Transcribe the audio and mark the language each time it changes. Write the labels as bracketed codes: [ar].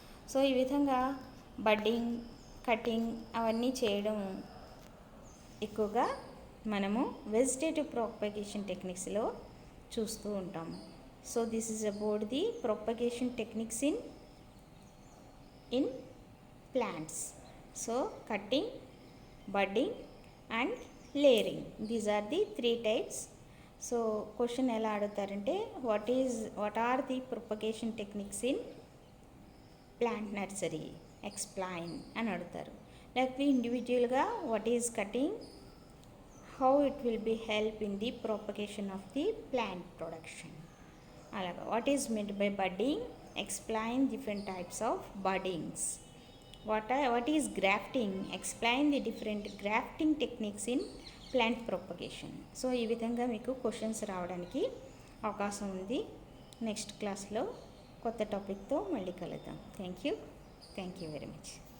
[te] So ఈ విధంగా budding, cutting అవన్నీ చేయడం ఎక్కువగా మనము వెజిటేటివ్ ప్రొపగేషన్ టెక్నిక్స్లో చూస్తూ ఉంటాము. [en] So this is about the propagation techniques in plants. So cutting, budding and layering, these are the 3 types. So question [te] ela adugutarante, [en] what are the propagation techniques in plant nursery, explain [te] అని అడుగుతారు. [en] like the individual ga what is cutting, how it will be help in the propagation of the plant production. అలాగా what is meant by budding, explain different types of buddings. What is grafting, explain the different grafting techniques in plant propagation. [te] So ఈ విధంగా మీకు questions రావడానికి అవకాశం ఉంది. Next క్లాస్లో కొత్త టాపిక్తో మళ్ళీ కలుద్దాం. Thank you very much.